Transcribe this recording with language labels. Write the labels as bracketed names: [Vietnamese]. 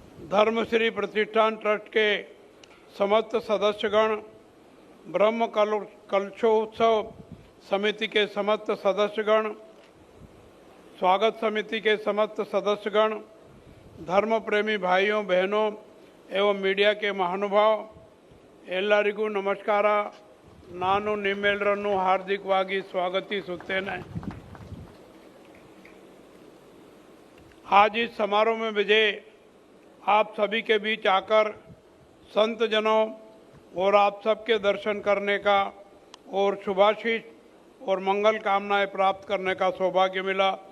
[Hindi] धर्मश्री प्रतिष्ठान ट्रस्ट के समस्त सदस्यगण, ब्रह्म कलशोत्सव समिति के समस्त सदस्यगण, स्वागत समिति के समस्त सदस्यगण, धर्म प्रेमी भाइयों बहनों एवं मीडिया के महानुभाव [Kannada] ಎಲ್ಲರಿಗೂ [Hindi] नमस्कार। [Kannada] ನಾನು ನಿಮ್ಮೆಲ್ಲರನ್ನು ಹಾರ್ದಿಕವಾಗಿ ಸ್ವಾಗತಿಸುತ್ತೇನೆ। [Hindi] आज इस समारोह में मुझे आप सभी के बीच आकर संत जनों और आप सबके दर्शन करने का और शुभाशीष और मंगल कामनाएं प्राप्त करने का सौभाग्य मिला।